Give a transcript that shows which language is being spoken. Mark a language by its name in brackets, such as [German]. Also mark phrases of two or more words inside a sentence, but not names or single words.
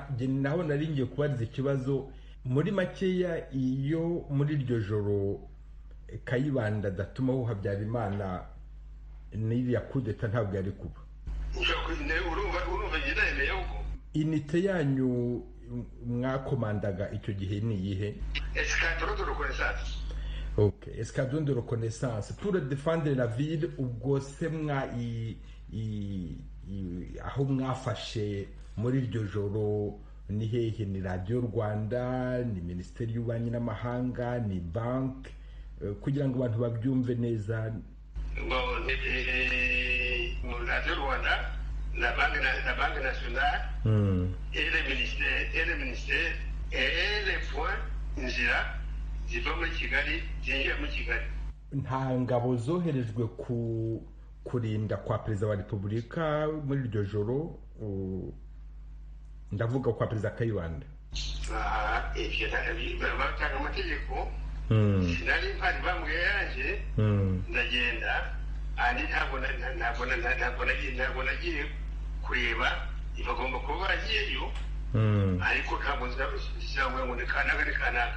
[Kinyarwanda] Naho nari ngiye kubariza ikibazo muri makeya, iyo muri iryo joro Kayibanda datumaho Habyarimana n'iriya kudeta ntabwo yari kuba. Urumva ngendeye uko inite yanyu mwakomandaga icyo gihe ni iyihe? [French] Escadron de reconnaissance. Ok, escadron de reconnaissance pour défendre la ville. [Kinyarwanda] Ubwo se aho mwafashe muri iryo joro ni hehe? Ni Radio Rwanda, ni Minisiteri y'Ububanyi n'Amahanga, ni banki, kugira ngo abantu babyumve neza? Radio Rwanda, [French] la Banque nationale et le ministère et les points [Kinyarwanda] inzira ziva muri Kigali zinjira muri Kigali. Nta ngabo zoherejwe kurinda kwa perezida wa Repubulika muri iryo joro? Ndavuga kwa perezida Kayibanda. Batanga amategeko sinari mpari bambwiye yaje ndagenda andi ntabwo nagiye kureba bagomba kuba bagiyeyo ariko ntabwo nzabishyira ngo ni kanaka.